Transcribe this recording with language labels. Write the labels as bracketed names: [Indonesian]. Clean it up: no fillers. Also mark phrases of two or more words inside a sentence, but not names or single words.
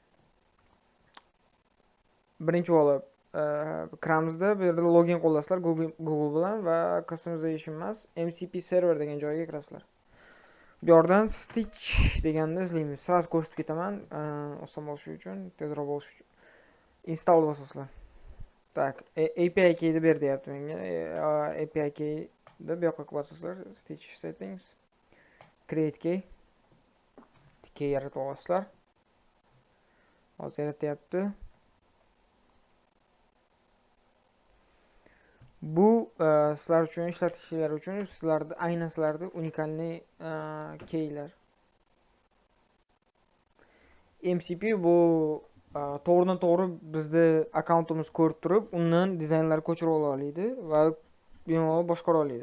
[Uzbek] Birinchi bo'lib kiramizda bu yerda login qo'llasizlar Google bilan va customization emas, MCP server degan joyga kirasizlar. Bu yerdan Stitch deganni izlaymiz. Sirasi ko'rsatib ketaman, oson bo'lishi uchun, tezroq bo'lishi uchun. Install bosasizlar. Tak, API keyni ber deyapti menga. API keyni bu yoqqa bosasizlar. [English] Stitch settings, create key. [Uzbek] Key yaratib olasizlar. Hozir yaratyapti. Bu sizlar uchun, ishlatishchilar uchun, sizlarda aynan sizlarda unikalniy keylar. MCP bu to'g'ridan-to'g'ri bizni akkauntimiz ko'rib turib, undan dizaynlar ko'chirib ola oladi va bemalol boshqara oladi.